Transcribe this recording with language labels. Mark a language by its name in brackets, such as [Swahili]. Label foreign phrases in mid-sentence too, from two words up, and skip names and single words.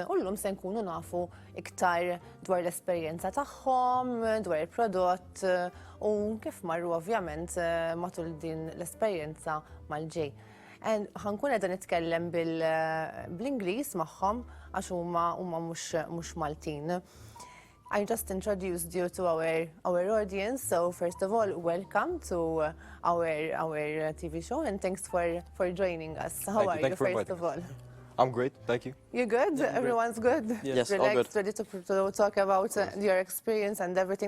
[Maltese] U llum se nkunu nafu iktar dwar l-esperjenza tagħhom, dwar il-prodott u kif marru ovvjament matul din l-esperjenza mal-JAYE. Ħankun qegħda nitkellem bl-Ingliż magħhom għax huma mhux Maltin. [English] I just introduced you to our audience, so first of all, welcome to our TV show and thanks for joining us. How are you, first of all? I'm great, thank you. You good? Yeah, everyone's good? Yes, relaxed, ready to talk about your experience and everything.